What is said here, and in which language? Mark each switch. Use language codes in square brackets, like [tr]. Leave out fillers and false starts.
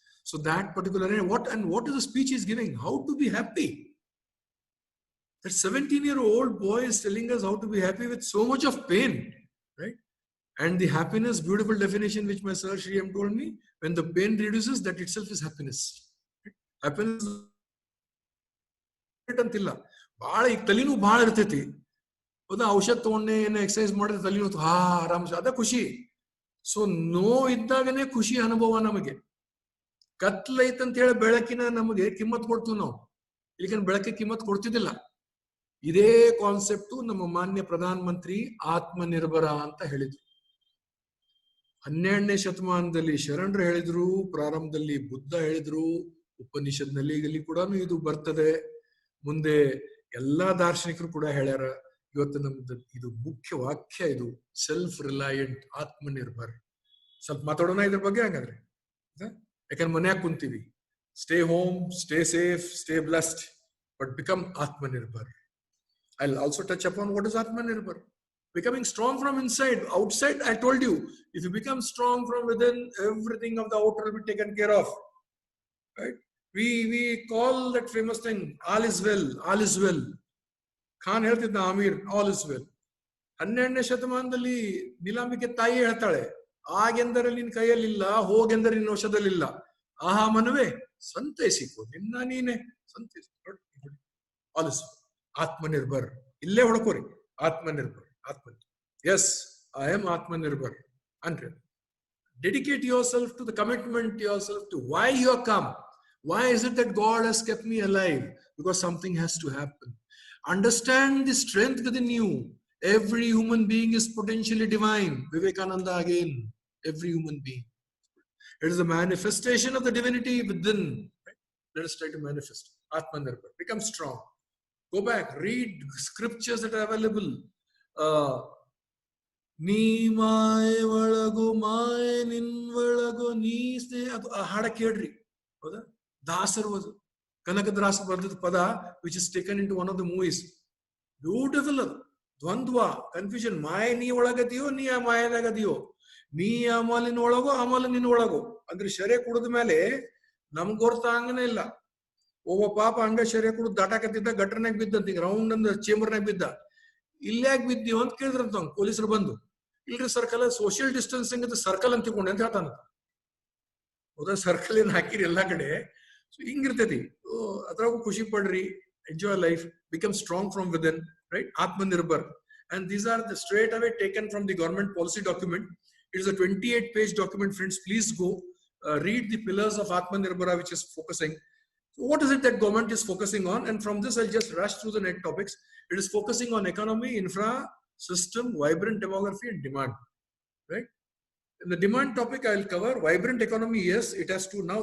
[en] So that particular area, what is the speech is giving? How to be happy. That 17-year-old boy is telling us how to be happy with so much of pain, right? And the happiness, beautiful definition which my Sir Shri M told me, when the pain reduces, that itself is happiness. [kn] Happiness ಅಂತಿಲ್ಲ ಬಹಳ ಈಗ ತಲೆನೂ ಬಹಳ ಇರ್ತೈತಿ ಹೌದಾ ಔಷಧ ತಗೊಂಡೆ ಏನೋ exercise ಮಾಡಿದ್ರೆ ತಲೆನೂ ಆರಾಮ್ ಅದ ಖುಷಿ ಸೊ ನೋವು ಇದ್ದಾಗನೇ ಖುಷಿ ಅನುಭವ ನಮಗೆ ಕತ್ಲೈತಂತ ಹೇಳಿ ಬೆಳಕಿನ ನಮಗೆ ಕಿಮ್ಮತ್ ಕೊಡ್ತೀವಿ ನಾವು ಇಲ್ಲಿ ಬೆಳಕಿಗೆ ಕಿಮ್ಮತ್ ಕೊಡ್ತಿದ್ದಿಲ್ಲ ಇದೇ ಕಾನ್ಸೆಪ್ಟ್ ನಮ್ಮ ಮಾನ್ಯ ಪ್ರಧಾನ ಮಂತ್ರಿ ಆತ್ಮನಿರ್ಭರ ಅಂತ ಹೇಳಿದ್ರು 12ನೇ ಶತಮಾನದಲ್ಲಿ ಶರಣರು ಹೇಳಿದ್ರು ಪ್ರಾರಂಭದಲ್ಲಿ ಬುದ್ಧ ಹೇಳಿದ್ರು ಉಪನಿಷತ್ನಲ್ಲಿ ಕೂಡ ಇದು ಬರ್ತದೆ ಮುಂದೆ ಎಲ್ಲಾ ದಾರ್ಶನಿಕರು ಕೂಡ ಹೇಳ್ಯಾರ ಇವತ್ತು ನಮ್ದು ಇದು ಮುಖ್ಯ ವಾಕ್ಯ ಇದು [en] self reliant [kn] ಆತ್ಮನಿರ್ಭರ್ ಸ್ವಲ್ಪ ಮಾತಾಡೋಣ ಇದ್ರ ಬಗ್ಗೆ ಹಾಗಾದ್ರೆ ಯಾಕಂದ್ರೆ ಮನ್ಯಾಗ ಕುಂತೀವಿ [en] stay home stay safe stay blessed but become [kn] Atmanirbhar [en] I'll also touch upon what is Atmanirbhar. Becoming strong from inside. Outside, I told you, if you become strong from within, everything of the outer will be taken care of. Right? We call that famous thing, all is well, all is well. Khan [kn] ಹೇಳ್ತಿದ್ದ [en] Amir, all is well. [kn] 12ನೇ ಶತಮಾನದಲ್ಲಿ ನೀಲಾಂಬಿಕೆ ತಾಯಿ ಹೇಳ್ತಾಳೆ ಆಗೆಂದರೆ ನಿನ್ನ ಕೈಯಲ್ಲಿಲ್ಲ ಹೋಗೆಂದರೆ ನಿನ್ನ ವಶದಲ್ಲಿಲ್ಲ ಆಹಾ ಮನವೇ ಸಂತೈಸಿಕೋ ನಿನ್ನ ನೀನೆ ಸಂತೈಸಿಕೋ [en] all is well. Atmanirbhar. [kn] Ille hodakori. [en] Atmanirbhar. Yes, I am Atmanirbhar. And dedicate yourself to the commitment yourself to why you are come. Why is it that God has kept me alive? Because something has to happen. Understand the strength within you. Every human being is potentially divine. Vivekananda again. Every human being. It is a manifestation of the divinity within. Right? Let us try to manifest. Atmanirbhar. Become strong. Go back, read scriptures that are available. [kn] ನೀ ಮಾಯ ಒಳಗು ಮಾಯ ನಿನ್ವಳಗು ನೀ ಸ್ನೇಹ ಅದು ಆ ಹಾಡ ಕೇಳ್ರಿ ಹೌದಾ ದಾಸರು ಅದು ಕನಕದಾಸ ಬರೆದ ಪದ [en] which is taken into one of the movies beautiful [kn] ಅದು ದ್ವಂದ್ವ ಕನ್ಫ್ಯೂಷನ್ ಮಾಯ ನೀ ಒಳಗದಿಯೋ ನೀ ಆ ಮಾಯದಾಗದಿಯೋ ನೀ ಆ ಮಾಲಿನ ಒಳಗೋ ಆ ಮಾಲ ನಿನ್ನ ಒಳಗೋ ಅಂದ್ರೆ ಶರೆ ಕುಡಿದ ಮೇಲೆ ನಮ್ಗೆ ಗೊತ್ತಾಂಗನೇ ಇಲ್ಲ ಒಬ್ಬ ಪಾಪ ಹಂಗ ಶರೀರ ಕೂಡ ದಾಟಾಕತ್ತಿದ್ದ ಗಟ್ರನಾಗ ಬಿದ್ದಂತ ಈಗ ರೌಂಡ್ ಅಂದ ಚೇಂಬರ್ನಾಗ ಬಿದ್ದ ಇಲ್ಯಾಗ ಬಿದ್ದೀವ ಅಂತ ಕೇಳಿದ್ರಂತ ಅವ್ನು ಪೊಲೀಸರು ಬಂದು ಇಲ್ರಿ ಸರ್ಕಲ್ ಸೋಷಿಯಲ್ ಡಿಸ್ಟೆನ್ಸಿಂಗ್ ಅಂತ ಸರ್ಕಲ್ ಅಂತ ತಿಳ್ಕೊಂಡೆ ಅಂತ ಹೇಳ್ತಾನ ಹೌದಾ ಸರ್ಕಲ್ ಏನ್ ಹಾಕಿರಿ ಎಲ್ಲಾ ಕಡೆ ಸೊ ಹಿಂಗಿರ್ತೈತಿ ಅದ್ರಾಗೂ ಖುಷಿ ಪಡ್ರಿ [en] Enjoy life become strong from within right Atmanirbhar and these are the straight away taken from the government policy document it is a 28-page document. Friends, please go read the pillars of Atmanirbhara, which is focusing. So what is it that government is focusing on? And from this, I'll just rush through the next topics. It is focusing on economy, infra, system, vibrant demography, and demand. Right? In the demand topic, I'll cover vibrant economy. Yes, it has to now.